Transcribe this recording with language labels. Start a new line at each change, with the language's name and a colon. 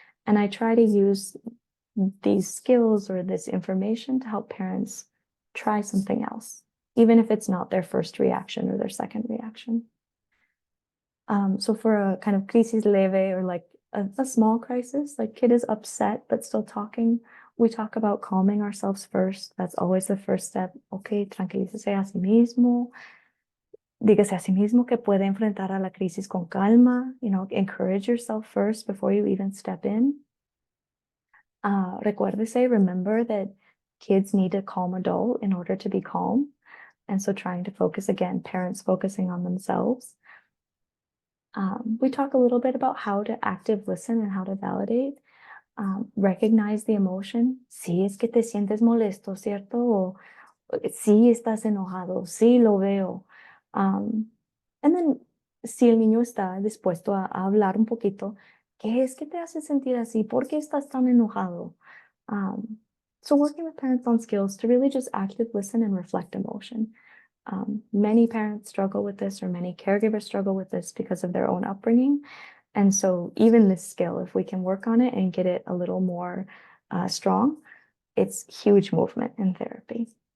English: And I try to use these skills or this information to help parents try something else, even if it's not their first reaction or their second reaction. So for a kind of crisis leve, or like a small crisis, like kid is upset but still talking, we talk about calming ourselves first. That's always the first step.
Spanish: Okay, tranquilícese a sí mismo. Dígase a sí mismo que puede enfrentar a la crisis con calma.
English: Encourage yourself first before you even step in.
Spanish: Recuérdese,
English: remember that kids need a calm adult in order to be calm. And so trying to focus, again, parents focusing on themselves. We talk a little bit about how to active listen and how to validate. Recognize the emotion.
Spanish: Sí, es que te sientes molesto, ¿cierto? O sí, estás enojado, sí, lo veo. And then, si el niño está dispuesto a hablar un poquito, ¿qué es que te hace sentir así? ¿Por qué estás tan enojado?
English: So working with parents on skills to really just active listen and reflect emotion. Many parents struggle with this, or many caregivers struggle with this because of their own upbringing. And so even this skill, if we can work on it and get it a little more strong, it's huge movement in therapy.